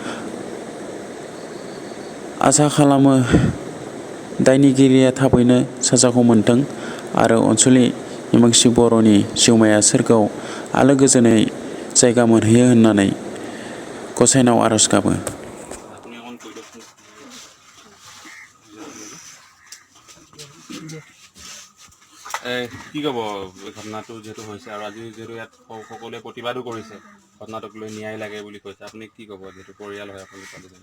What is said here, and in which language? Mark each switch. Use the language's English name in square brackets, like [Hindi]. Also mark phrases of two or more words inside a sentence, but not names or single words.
[Bodo] आसा खालामो दायनिगिरिया थाबैनो साजाखौ मोनथों आरो अनसुलि हिमाक्षी बर'नि जिउमाया सोरगोआव आलो गोजोनै जायगा मोनहैयो होननानै गसाइनाव आरज गाबो। [Assamese] কি ক'ব ঘটনাটো যেহেতু হৈছে আৰু আজি যেহেতু ইয়াত সকলোৱে প্ৰতিবাদো কৰিছে ঘটনাটোক লৈ ন্যায় লাগে বুলি কৈছে, আপুনি কি ক'ব যিহেতু পৰিয়াল হয় আপুনি ছোৱালীজনী?